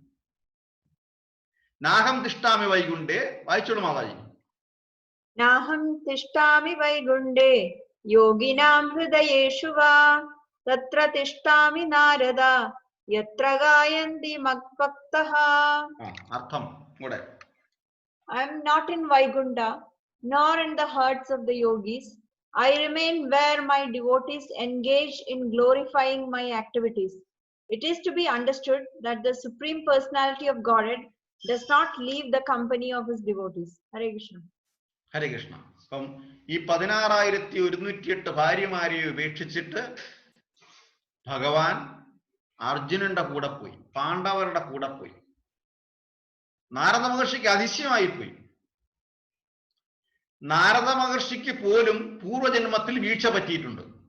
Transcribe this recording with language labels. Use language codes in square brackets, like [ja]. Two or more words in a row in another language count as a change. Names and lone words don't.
[sa] നാഹം തിഷ്ഠാമി വൈകുണ്ഠേ. [ml] വായിച്ചോളൂ മാതാജി. [sa] നാഹം തിഷ്ഠാമി വൈകുണ്ഠേ യോഗിനാം ഹൃദയേഷു വാ തത്ര തിഷ്ഠാമി നാരദ യത്ര ഗായന്തി മദ്ഭക്തഃ. [ml] അർത്ഥം കൂടെ. [en] I am not in Vaikuntha nor in the hearts of the yogis. I remain where my devotees engage in glorifying my activities. It is to be understood that the Supreme Personality of Godhead does not leave the company of his devotees. [sa] Hare Krishna. ഹരേ കൃഷ്ണ. [ml] അപ്പം ഈ 16,108 ഭാര്യമാരെ ഉപേക്ഷിച്ചിട്ട് ഭഗവാൻ അർജുനന്റെ കൂടെ പോയി, പാണ്ഡവരുടെ കൂടെ പോയി. നാരദ മഹർഷിക്ക് അതിശയമായി പോയി. നാരദ മഹർഷിക്ക് പോലും പൂർവജന്മത്തിൽ വീഴ്ച പറ്റിയിട്ടുണ്ട്.